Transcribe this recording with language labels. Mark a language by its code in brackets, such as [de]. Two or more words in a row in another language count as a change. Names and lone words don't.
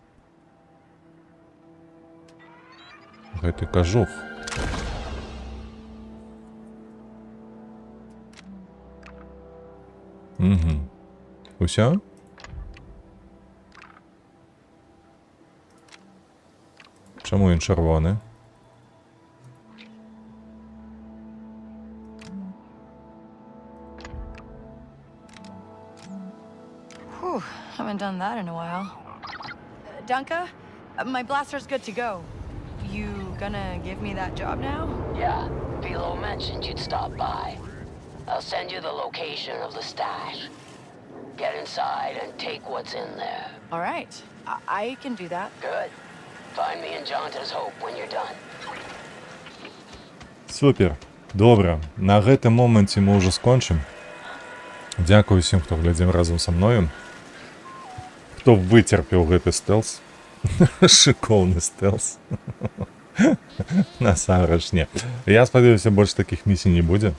[ru] Это кожух. Угу. [be] Усё? [uk] Чому він червоний? [en] Whew, haven't done that in a while. Dunka, my blaster's good to go. You gonna give me that job now? Yeah, Philo mentioned you'd stop by. I'll send you the location of the stash. Get inside and take what's in there. All right, I can do that. Good. Find me in Jonta's Hope when you're done. [uk] Супер. Добре. [be] На гэтым моменце мы ўжо скончым. Дзякую усім, хто глядзеў разам са мною. Хто выцерпеў гэты стэлс. Шыкоўны стэлс. Насамрэч не. Я спадзяюся, больш такіх місій не будзе.